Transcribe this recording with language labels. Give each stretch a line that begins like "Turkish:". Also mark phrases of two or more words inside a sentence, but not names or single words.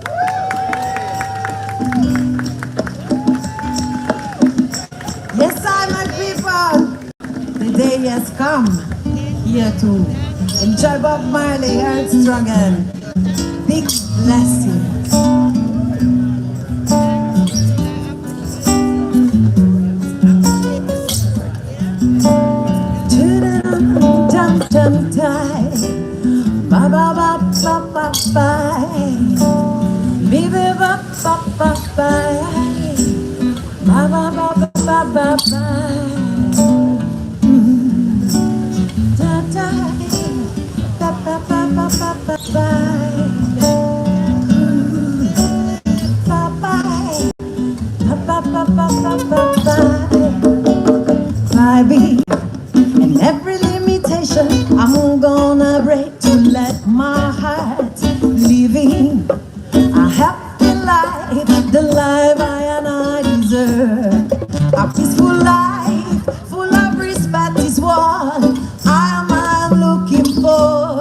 English: Yes, I, my people, the day has come here to enjoy Bob Marley, Earth Struggle. Big blessings. Ba ba ba ba ba ba, be be ba ba ba ba, ba ba ba ba ba ba ba, da da, ba ba ba ba ba ba ba, ba ba, ba ba ba ba ba ba, I be in every limitation I'm gonna break to let my heart living a happy life, the life I and I deserve. A peaceful life, full of respect is what I'm looking for.